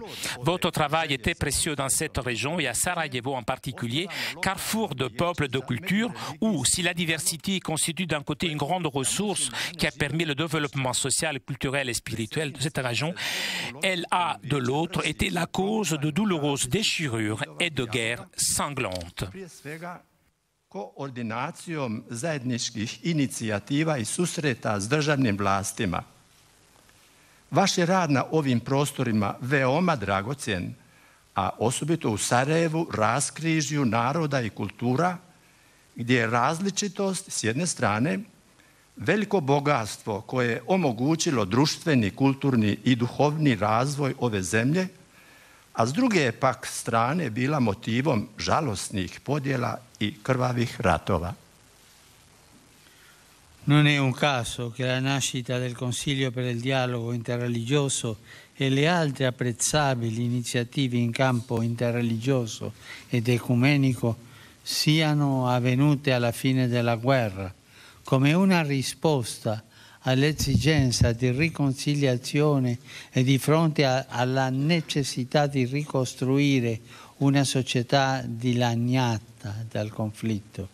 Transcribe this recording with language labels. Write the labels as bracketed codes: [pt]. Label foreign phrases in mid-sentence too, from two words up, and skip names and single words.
[fr] Votre travail était précieux dans cette région et à Sarajevo en particulier, carrefour de peuples et de cultures où, si la diversité constitue d'un côté une grande ressource qui a permis le développement social, culturelle et spirituelle de cette région, elle a de l'autre été la cause de douloureuses déchirures et de guerres sanglantes. [hr] Koordinacijom zajedničkih inicijativa I susreta s državnim vlastima. Vaš je rad na ovim prostorima veoma dragocjen, a osobito u Sarajevu, raskrižju naroda I kultura, gdje je različitost s jedne strane veliko bogatstvo koje je omogućilo društveni, kulturni I duhovni razvoj ove zemlje, a s druge pak strane bila motivom žalosnih podjela I krvavih ratova. [it] Non è un caso che la nascita del Consiglio per il dialogo interreligioso e le altre apprezzabili iniziative in campo interreligioso ed ecumenico siano avvenute alla fine della guerra, come una risposta all'esigenza di riconciliazione e di fronte alla necessità di ricostruire una società dilaniata dal conflitto.